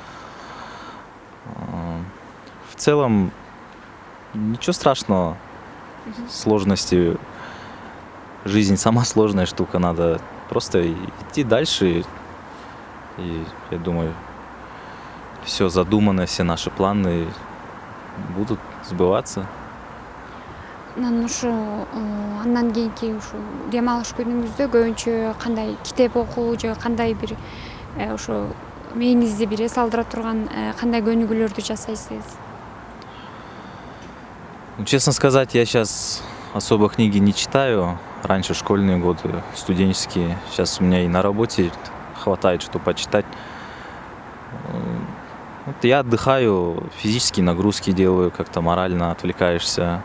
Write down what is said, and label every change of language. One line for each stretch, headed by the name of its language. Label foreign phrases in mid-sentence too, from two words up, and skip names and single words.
Russian: В целом, ничего страшного, сложности. Жизнь сама сложная штука, надо просто идти дальше. И я думаю, все задуманное, все наши планы будут сбываться.
Kyrgyz: Андан кийинки ушу дем алыш күнүңүздө көбүнчө кандай китеп окуу же кандай бир ошо мээңизди бир эс алдыра турган кандай көнүгүүлөрдү жасайсыз?
Russian: Ну, честно сказать, я сейчас особо книги не читаю. Раньше школьные годы, студенческие. Сейчас у меня и на работе хватает, что почитать. Вот я отдыхаю, физические нагрузки делаю, как-то морально отвлекаешься.